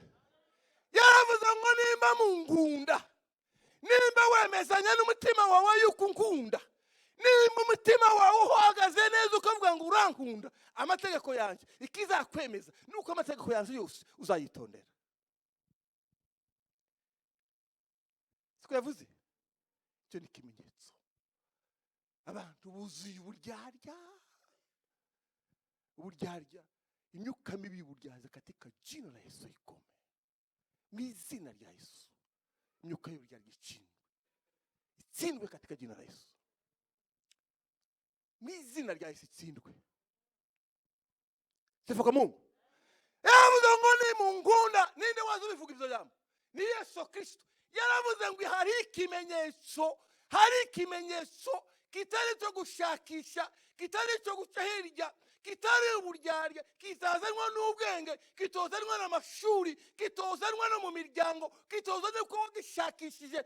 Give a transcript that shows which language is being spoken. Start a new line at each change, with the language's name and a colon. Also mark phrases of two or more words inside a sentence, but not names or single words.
Kinyarwanda: Yaravuze ngo nimba munkunda, nimba wemezanya n'umutima wawe yuko unkunda, nimba umutima wawe uhagaze neza ukavuga ngo urankunda, amategeko yanjye ikizakwemeza nuko amategeko yanjye yose uzayitondera. Siko yavuze? Icyo ni ikimenyetso. Abantu buzuye uburyarya, imyuka mibi y'uburyarya
Swahili: katika jina la Yesu
Kinyarwanda: ikome. Mu izina rya Yesu imyuka y'uburyarya itsindwe
Swahili: katika jina la Yesu.
Kinyarwanda: Mu izina rya Yesu itsindwe.
Swahili: Sifa kwa Mungu.
Kinyarwanda: Yaravuze ngo nimunkunda, ninde wazi ubivuga ibyo jambo? Ni Yesu Kristo. Yaravuze ngo hari ikimenyetso kitari cyo gushakisha, kitari cyo guca hirya, kitari uburyarya, kitazanwa n'ubwenge, kitozanwa n'amashuri, kitozanwa no mu miryango, kitozanwa ko gishakishije.